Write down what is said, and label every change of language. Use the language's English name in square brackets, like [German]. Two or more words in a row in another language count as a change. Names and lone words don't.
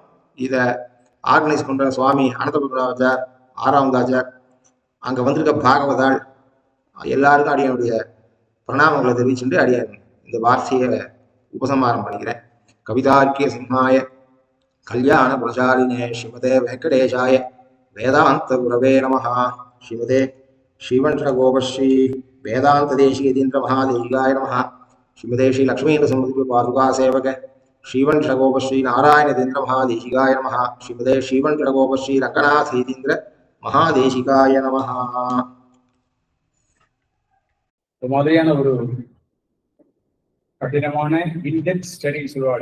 [Tamil] இதை ஆர்கனைஸ் பண்ற சுவாமி அனந்தபுராஜார், ஆறாவதாச்சார், அங்க வந்திருக்க பாகவதாள் எல்லாருக்கும் அடியனுடைய பிரணாமங்களை தெரிவிச்சுட்டு அடியன் இந்த வார்த்தையை உபசம்ஹாரம் பண்ணிக்கிறேன். [Sanskrit] कवितार्किक सिंहाय कल्याण गुणशालिने श्रीमते वेङ्कटेशाय वेदान्त गुरवे नमः. श्रीमते श्रीवण्श कोपश्री वेदान्त देशिकेन्द्र महादेशिकाय नमः. श्रीमते श्री लक्ष्मीन्द्र समुद्र पादुका सेवक श्रीवण्श कोपश्री नारायणदेन्द्र महादेशिकाय नमः. श्रीमते श्रीवण्श कोपश्री रङ्गनाथेन्द्र महादेशिकाय नमः. [Tamil] மாதிரியான ஒரு கடினமான [English] in-depth study [Tamil] சொல்லுவாங்க.